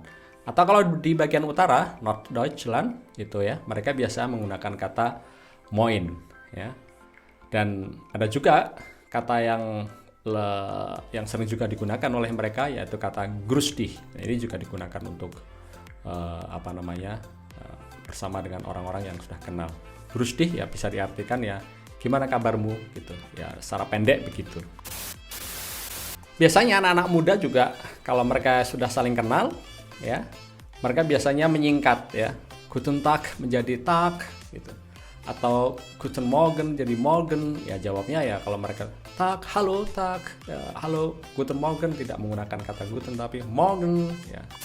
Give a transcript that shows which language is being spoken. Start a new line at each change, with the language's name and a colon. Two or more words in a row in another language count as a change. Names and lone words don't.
Indonesian: Atau kalau di bagian utara Norddeutschland itu ya mereka biasa menggunakan kata Moin ya. Dan ada juga kata yang sering juga digunakan oleh mereka yaitu kata
German: Grüß dich.
Indonesian: Nah, ini juga digunakan untuk bersama dengan orang-orang yang sudah kenal.
German: Grüß dich
Indonesian: ya bisa diartikan ya gimana kabarmu gitu ya, secara pendek begitu. Biasanya anak-anak muda juga kalau mereka sudah saling kenal ya, mereka biasanya menyingkat ya,
German: Guten Tag
Indonesian: menjadi Tag gitu. Atau
German: Guten Morgen
Indonesian: jadi Morgen, ya jawabnya ya kalau mereka Tag, halo Tag, ya, halo
German: Guten Morgen,
Indonesian: tidak menggunakan kata Guten tapi Morgen ya.